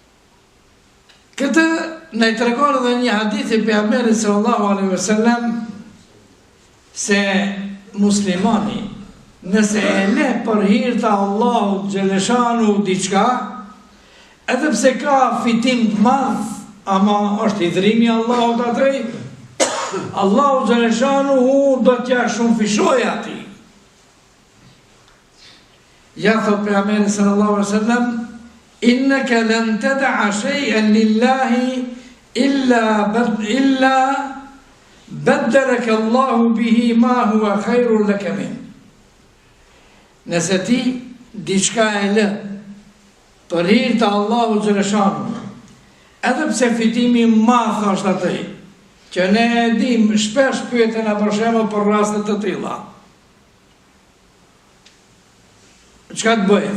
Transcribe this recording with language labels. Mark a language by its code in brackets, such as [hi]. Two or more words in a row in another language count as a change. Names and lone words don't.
[sq] Këtë në i tregon edhe një hadithi për Pejgamberit [ar] صلى الله عليه وسلم, [sq] se muslimani nëse e le për hir të Allahut xhaleshanu diçka, edhe pse ka fitim të madh, ama është hidhrimi i Allahut atij, Allahu xhaleshanu do t'ja shumë fishoj atij. Ja thot pejgamberi [ar] صلى الله عليه وسلم إنك لن تدع شيئا لله إلا بدلك الله به ما هو خير لك منه. [sq] Nëse ti diçka e lë për hir të Allahut xhaleshanu, edhe pse fitimi i madh është atij, që ne e dim, shpesh pyeten për shembull për raste të tilla. Çka të bëj?